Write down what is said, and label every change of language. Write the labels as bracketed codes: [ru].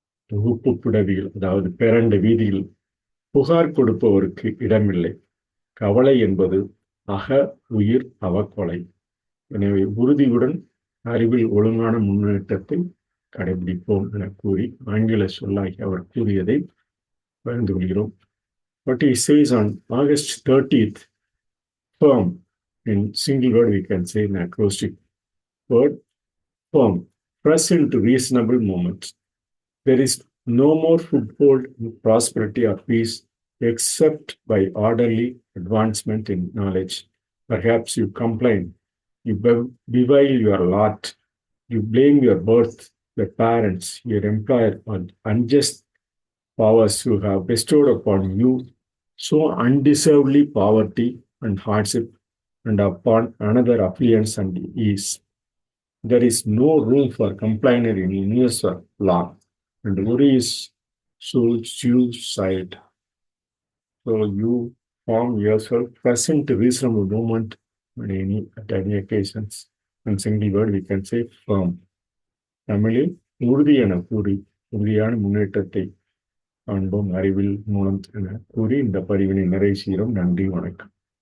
[ta] தொகுப்பு புடவியில், அதாவது பேரண்ட வீதியில் புகார் கொடுப்பவருக்கு இடமில்லை. கவலை என்பது அக உயிர் அவக்கொலை. எனவே உறுதியுடன் அறிவில் ஒழுங்கான முன்னேற்றத்தை கடைபிடிப்போம் என கூறி ஆங்கில சொல்லாகி அவர் கூறியதை பகிர்ந்து கொள்கிறோம். [en] What he says on August 30th, firm, in single word we can say in acrostic word, firm, press into reasonable moments. There is no more foothold in prosperity or peace except by orderly advancement in knowledge. Perhaps you complain, you bewail your lot, you blame your birth, your parents, your employer, or unjust powers who have bestowed upon you so undeservedly poverty and hardship, and upon another affluence and ease. There is no room for complainer in universal law, and worry is suicide. So you form yourself present reasonable moment at any occasions. In single word we can say firm. [ta] தமிழில் உறுதி என கூறி உறுதியான முன்னேற்றத்தை காண்போம் அறிவில் மூலம் என கூறி இந்த பதிவினை நிறைவு செய்கிறோம். நன்றி, வணக்கம்.